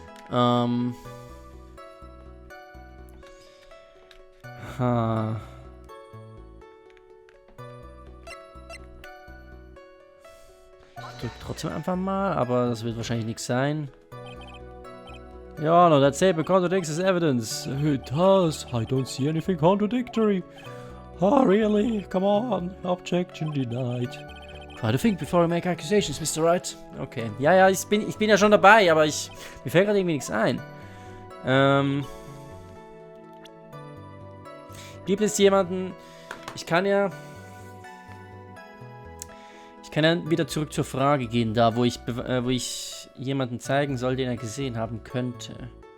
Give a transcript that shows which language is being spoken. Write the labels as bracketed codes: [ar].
[de] Ich drück trotzdem einfach mal, aber das wird wahrscheinlich nichts sein. [en] Ja, no, that statement contradicts his evidence. It does. I don't see anything contradictory. Oh, really? Come on. Objection denied. Try to think before you make accusations, Mr. Wright. Okay. [de] Ja, ich bin ja schon dabei, aber mir fällt gerade irgendwie nichts ein. Gibt es jemanden... Ich kann ja wieder zurück zur Frage gehen, da wo ich jemanden zeigen soll, den er gesehen haben könnte.